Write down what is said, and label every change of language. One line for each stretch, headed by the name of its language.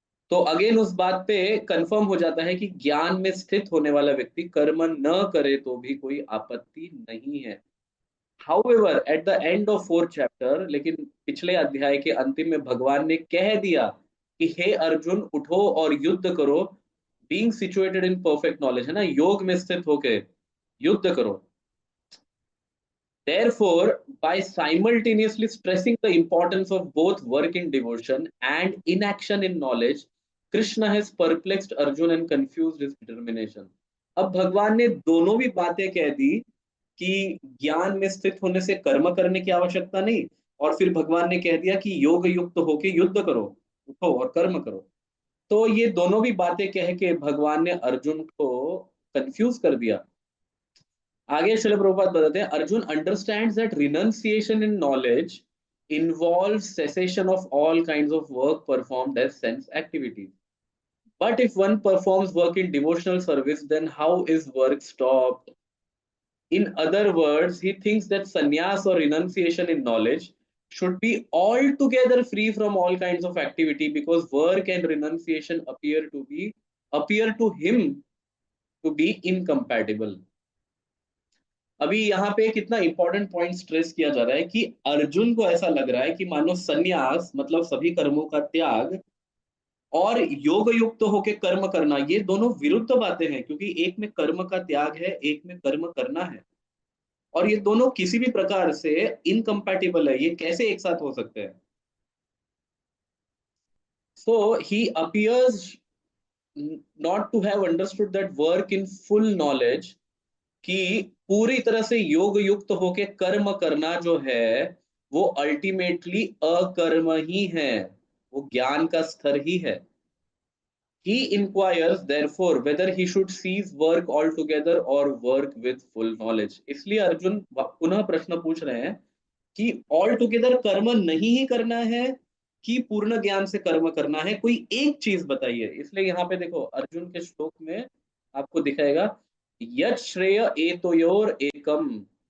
Hindi: तो अगेन उस बात पे कंफर्म हो जाता है कि ज्ञान में स्थित होने वाला व्यक्ति कर्म न करे तो भी कोई आपत्ति नहीं है।
English: however at the end of fourth chapter,
Hindi: लेकिन पिछले अध्याय के अंतिम में भगवान ने कह दिया कि हे अर्जुन उठो और युद्ध करो।
English: being situated in perfect knowledge,
Hindi: है ना, योग में स्थित होके युद्ध करो।
English: Therefore, by simultaneously stressing the importance of both work in devotion and inaction in knowledge, Krishna has perplexed Arjun and confused his determination.
Hindi: अब भगवान ने दोनों भी बातें कह दी कि ज्ञान में स्थित होने से कर्म करने की आवश्यकता नहीं, और फिर भगवान ने कह दिया कि योग युक्त होके युद्ध करो, उठो और कर्म करो। तो ये दोनों भी बातें कह के भगवान ने अर्जुन को कंफ्यूज कर दिया। आगे श्रील प्रभुपाद बताते हैं,
English: Arjun understands that renunciation in knowledge involves cessation of all kinds of work performed as sense activities. But if one performs work in devotional service, then how is work stopped? In other words, he thinks that sannyas or renunciation in knowledge should be altogether free from all kinds of activity, because work and renunciation appear to him to be incompatible.
Hindi: अभी यहाँ पे कितना important point stress किया जा रहा है कि अर्जुन को ऐसा लग रहा है कि मानो सन्यास मतलब सभी कर्मों का त्याग और योग युक्त होके कर्म करना, ये दोनों विरुद्ध बातें हैं, क्योंकि एक में कर्म का त्याग है, एक में कर्म करना है, और ये दोनों किसी भी प्रकार से इनकम्पैटिबल है, ये कैसे एक साथ हो सकते हैं?
English: so he appears not to have understood that work in full knowledge,
Hindi: कि पूरी तरह से योग युक्त होके कर्म करना जो है वो अल्टीमेटली अकर्म ही है, वो ज्ञान का स्तर ही है।
English: He inquires therefore whether he should cease work altogether or work with full knowledge।
Hindi: इसलिए अर्जुन पुनः प्रश्न पूछ रहे हैं कि
English: altogether
Hindi: कर्म नहीं ही करना है कि पूर्ण ज्ञान से कर्म करना है, कोई एक चीज बताइए। इसलिए यहाँ पे देखो अर्जुन के श्लोक में आपको दिखाएगा,
Sanskrit: यत श्रेय एतयोर एकम।